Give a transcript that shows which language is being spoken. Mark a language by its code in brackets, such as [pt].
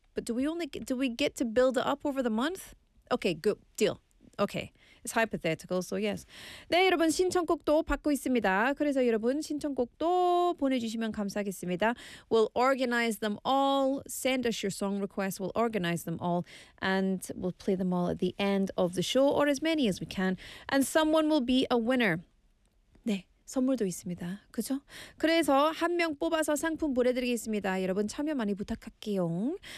[en] But do we get to build it up over the month? Okay, good. Deal. Okay. It's hypothetical, so yes. [ko] 네, 여러분 신청곡도 받고 있습니다. 그래서 여러분 신청곡도 보내주시면 감사하겠습니다. [en] We'll organize them all. Send us your song requests. We'll organize them all. And we'll play them all at the end of the show, or as many as we can. And someone will be a winner. [ko] 네, 선물도 있습니다. 그죠? 그래서 한 명 뽑아서 상품 보내드리겠습니다. 여러분 참여 많이 부탁할게요.